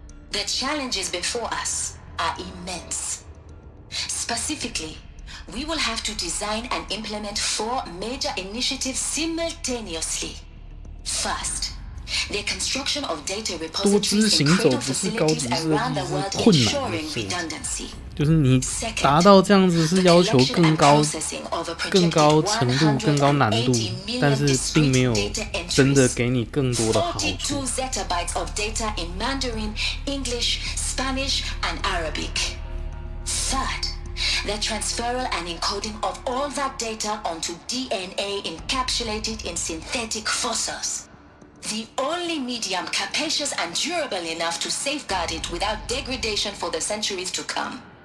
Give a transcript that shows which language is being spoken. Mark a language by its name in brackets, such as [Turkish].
[English] The challenges before us are immense. Specifically, we will have to design and implement 4 major initiatives simultaneously. First, the construction of data repositories in cradle facilities around the world, ensuring redundancy. [Chinese] 就是你达到这样子是要求更高程度、更高难度，但是并没有真的给你更多的好处。 [English] 42 zettabytes of data in Mandarin, English, Spanish, and Arabic. Third, the transferal and encoding of all that data onto DNA encapsulated in synthetic fossils. The only medium capacious and durable enough to safeguard it without degradation for the centuries to come.